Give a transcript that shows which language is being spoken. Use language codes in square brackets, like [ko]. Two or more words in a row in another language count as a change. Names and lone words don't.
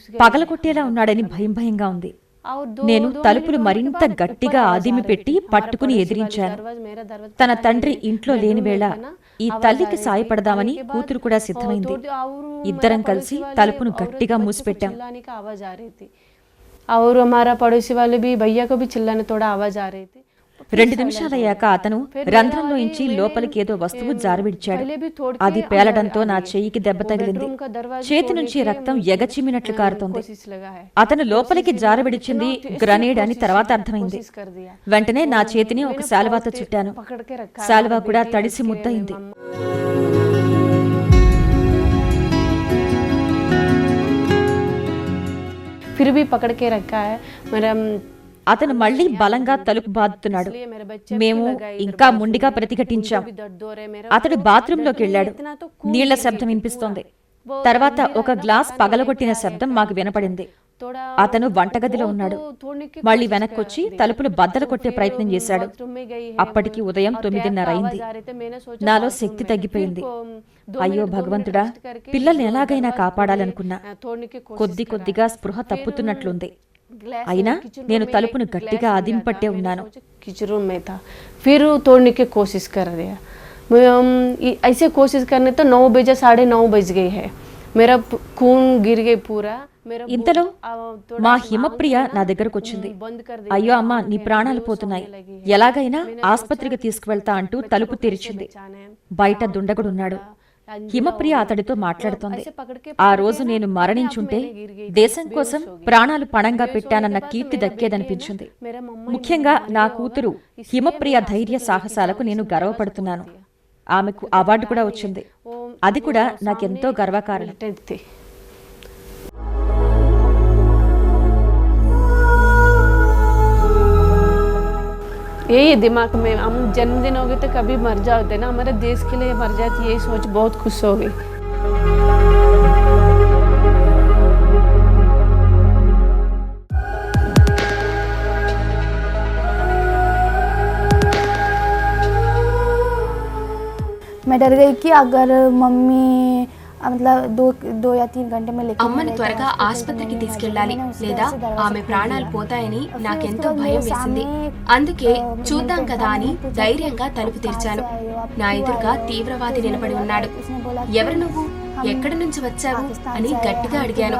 [te] పగలగొట్టేలా ఉన్నాడని భయంగా ఉంది. నేను తలుపులు మరింత గట్టిగా ఆదిమి పెట్టి పట్టుకుని ఎదిరించాను. తన తండ్రి ఇంట్లో లేని వేళ ఈ తల్లికి సాయపడదామని కూతురు కూడా సిద్ధమైంది. ఇద్దరం కలిసి తలుపును గట్టిగా మూసిపెట్టాం. [hi] और हमारा पड़ोसी वाले भी भैया को भी चिल्लाने थोड़ा आवाज आ रही थी. [te] 2 నిమిషాలయ్యాక అతను రంధ్రంలోంచి లోపలికి ఏదో వస్తువు జారవిడిచాడు. అది పేలడంతో నా చెయ్యికి దెబ్బ తగిలింది. చేతి నుంచి రక్తం ఎగచిమ్మినట్లు కారుతోంది. అతను లోపలికి జారవిడిచింది గ్రనేడ్ అని తర్వాత అర్థమైంది. వెంటనే నా చేతిని ఒక శాలువాతో చుట్టాను. శాలువా కూడా తడిసి ముద్దయింది. [hi] फिर भी पकड़ के रखा है मेरा. [te] అతను మళ్లీ బలంగా తలుపు బాదుతున్నాడు. మేము ఇంకా ముండిగా ప్రతిఘటించాం. అతడు బాత్రూంలోకి వెళ్లాడు. నీళ్ల శబ్దం వినిపిస్తోంది. తర్వాత ఒక గ్లాస్ పగలగొట్టిన శబ్దం మాకు వినపడింది. అతను వంటగదిలో ఉన్నాడు. మళ్లీ వెనక్కొచ్చి తలుపులు బద్దలు కొట్టే ప్రయత్నం చేశాడు. అప్పటికి ఉదయం 9:30 అయింది. నాలో శక్తి తగ్గిపోయింది. అయ్యో భగవంతుడా, పిల్లల్ని ఎలాగైనా కాపాడాలనుకున్నా. కొద్ది కొద్దిగా స్పృహ తప్పుతున్నట్లుంది. అయినా నేను తలుపును గట్టిగా ఆదింపట్టే ఉన్నాను. [hi] किचन में था, फिर तोड़ने की कोशिश कर रहे हैं. ऐसे कोशिश करने तो 9 बजे 9:30 बज गए है. मेरा खून गिर गए पूरा. [te] ఇంతలో మా హిమప్రియ నా దగ్గరకు వచ్చింది. అయ్యో అమ్మా, నీ ప్రాణాలు పోతున్నాయి, ఎలాగైనా ఆస్పత్రికి తీసుకువెళ్తా అంటూ తలుపు తెరిచింది. బయట దుండగుడున్నాడు. హిమప్రియ అతడితో మాట్లాడుతోంది. ఆ రోజు నేను మరణించుంటే దేశం కోసం ప్రాణాలు పణంగా పెట్టానన్న కీర్తి దక్కేదనిపించింది. ముఖ్యంగా నా కూతురు హిమప్రియ ధైర్య సాహసాలకు నేను గర్వపడుతున్నాను. ఆమెకు అవార్డు కూడా వచ్చింది. అది కూడా నాకెంతో గర్వకారణం. [hi] यही दिमाग में हम जन्मदिन हो गए तो कभी मर जाते ना, हमारे देश के लिए मर जाती, यही सोच बहुत खुश हो गई. मैं डर गई कि अगर मम्मी मतलब 2 या 3 घंटे में लेके [te] అమ్మని త్వరగా ఆసుపత్రికి తీసుకెళ్లాలి, లేదా ఆమె ప్రాణాలు పోతాయని నాకెంతో భయం వేసింది. అందుకే చూద్దాం కదా అని ధైర్యంగా తలుపు తెరిచాను. నా ఎదురుగా తీవ్రవాది నిలబడి ఉన్నాడు. ఎవరు నువ్వు, ఎక్కడి నుంచి వచ్చావు అని గట్టిగా అడిగాను.